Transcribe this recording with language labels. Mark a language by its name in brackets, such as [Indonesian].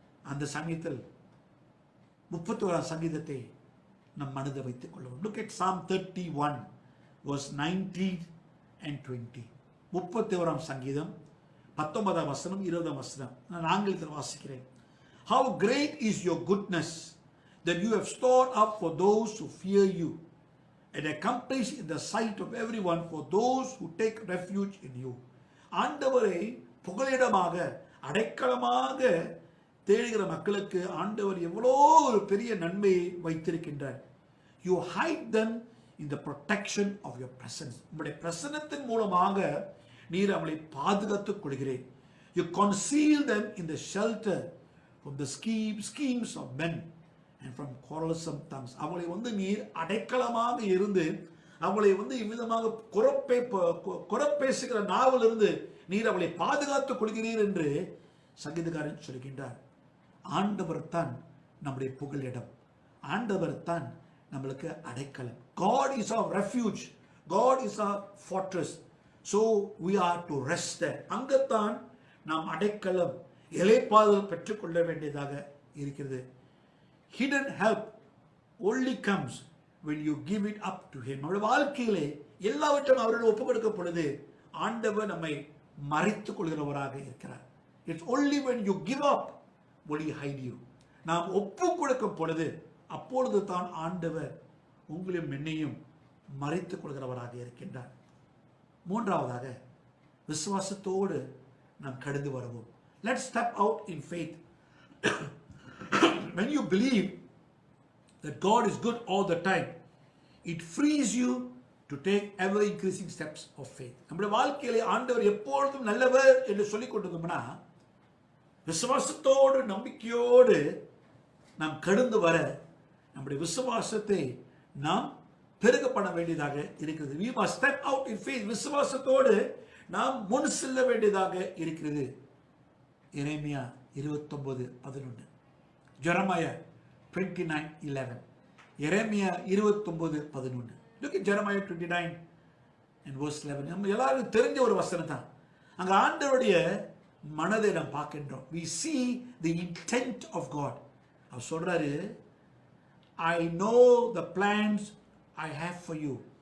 [Tamil] அந்த சமயத்தில் 31 சங்கீதத்தை நம் மனதை வைத்துக் கொள்வோம். [English] Look at Psalm 31 verse 19 and 20. [Tamil] 31 சங்கீதம் 19 வசனம் 20 வசனம். நான் ஆங்கிலத்தில் வாசிக்கிறேன். [English] How great is your goodness! that you have stored up for those who fear you, and accomplished in the sight of everyone for those who take refuge in you. [Tamil] ஆண்டவரை புகலிடமாக அடைக்கலமாக தேடுகிற மக்களுக்கு ஆண்டவர் எவ்வளோ ஒரு பெரிய நன்மையை வைத்திருக்கின்றார். [English] You hide them in the protection of your presence. [Tamil] உங்களுடைய பிரசன்னத்தின் மூலமாக நீர் அவளை பாதுகாத்துக் கொள்கிறேன். [English] You conceal them in the shelter from the schemes of men and from quarrelsome tongues. [Tamil] அவளை நீர் அடைக்கலமாக இருந்து அவளை இவ்விதமாக குறப்பேசுகிற நாவிலிருந்து நீர் அவளை பாதுகாத்துக் கொள்கிறீர் என்று சங்கீதக்காரன் சொல்கின்றார். ஆண்டவர் தான் நம்முடைய புகலிடம். ஆண்டவர் தான் நம்மளுக்கு அடைக்கலம். [English] God is our refuge. God is our fortress. So we are to rest there. [Tamil] அங்கத்தான் நாம் அடைக்கலம் இளைப்பாறுதல் பெற்றுக்கொள்ள வேண்டியதாக இருக்கிறது. [English] Hidden help only comes when you give it up to him. [Tamil] நம்முடைய வாழ்க்கையிலே எல்லாவற்றையும் அவரிடம் ஒப்புக் கொடுக்கும் பொழுது ஆண்டவர் நம்மை மறைத்துக் கொள்கிறவராக இருக்கிறார். [English] It's only when you give up will he hide you. [Tamil] நாம் ஒப்புக் கொடுக்கும் பொழுது அப்பொழுது தான் ஆண்டவர் உங்களையும் என்னையும் மறைத்துக் கொள்கிறவராக இருக்கின்றார். மூன்றாவதாக விசுவாசத்தோடு நாம் கடந்து வருவோம். [English] Let's step out in faith. When you believe that God is good all the time, it frees you to take ever increasing steps of faith. [Tamil] நம்முடைய வாழ்க்கையிலே ஆண்டவர் எப்பொழுதும் நல்லவர் என்று சொல்லிக் கொண்டிருந்தோம்னா விசுவாசத்தோடு நம்பிக்கையோடு நாம் கடந்து வர நம்முடைய விசுவாசத்தை நாம் பெருக பண்ண வேண்டியதாக இருக்கிறது. [English] We must step out in faith. [Tamil] விசுவாசத்தோடு நாம் முன் செல்ல வேண்டியதாக இருக்கிறது. எரேமியா 29:11, Jeremiah 29:11, Jeremiah 29:11. [English] Look at Jeremiah 29 and verse 11. [Tamil] நம்ம எல்லாருக்கும் தெரிஞ்ச ஒரு வசனம் தான். அங்க ஆண்டவருடைய மனதை நாம் பார்க்கின்றோம். [English] We see the intent of God. [Tamil] அவர் சொல்றாரு, [English] I know the plans I have for you.